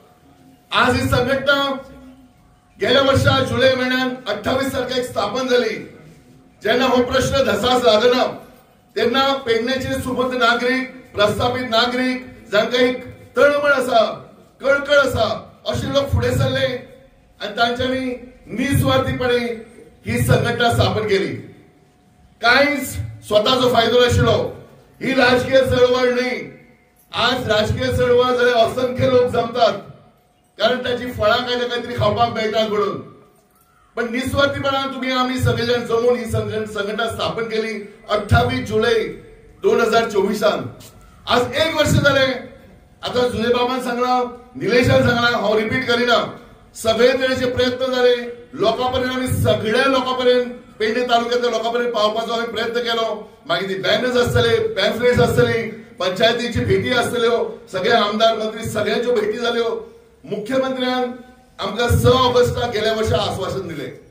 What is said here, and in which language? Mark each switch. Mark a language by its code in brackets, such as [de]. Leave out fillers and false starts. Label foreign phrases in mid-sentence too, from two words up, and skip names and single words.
[mr] आज ही संघटना गेल्या वर्षा जुलै महिन्यात 28 तारखेक स्थापन झाली [kok] जेन्ना हो प्रश्न धसास लागना तेन्ना पेडणेचे सुबत्त नागरिक प्रस्थापित नागरिक जांकां एक तळमळ आसा कळकळ आसा अशे लोक फुडें सरले [mr] आणि तांच्यांनी निस्वार्थीपणे ही संघटना स्थापन केली [kok] कांयच स्वताचो फायदो नाशिल्लो ही राजकीय चळवळ न्ही आज राजकीय चळवळ जाल्यार असंख्य लोक जमतात कारण त्याची फळां काहीतरी खावपाक मेळटात म्हणून [mr] पण निस्वार्थीपणान तुम्ही आम्ही सगळेजण जमून ही संघटना स्थापन केली [kok] 28 जुलै [mr] 2024 आज 1 वर्ष झाले [kok] आता जुले बाबान सांगला निलेशान सांगला हांव रिपीट करिना [mr] सगळे तरेचे प्रयत्न झाले लोकांपर्यंत आम्ही सगळ्या लोकांपर्यंत पेडणे तालुक्यातल्या लोकांपर्यंत [kok] पावपाचो आम्ही प्रयत्न केलो मागीर ती बॅनर्स आसतले पॅम्फलेट्स आसतली पंचायतीची भेटी आसतल्यो सगळे आमदार मंत्री सगळ्यांच्यो भेटी जाल्यो मुख्यमंत्र्यान आमकां 6 ऑगस्टाक गेल्या वर्सा आश्वासन दिले